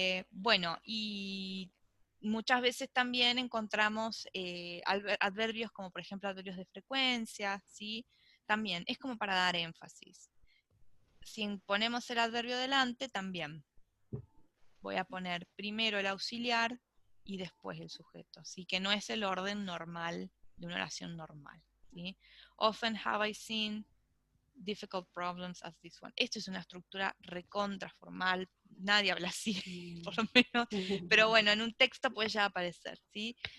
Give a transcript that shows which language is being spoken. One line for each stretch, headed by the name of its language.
Spanish: Bueno, y muchas veces también encontramos adverbios como por ejemplo adverbios de frecuencia, ¿sí? También es como para dar énfasis. Si ponemos el adverbio delante, también voy a poner primero el auxiliar y después el sujeto, ¿sí? Que no es el orden normal de una oración normal, ¿sí?
English: Often have I seen difficult problems as this one.
Spanish: Esto es una estructura recontra formal, nadie habla así, por lo menos, pero bueno, en un texto puede ya aparecer, ¿sí?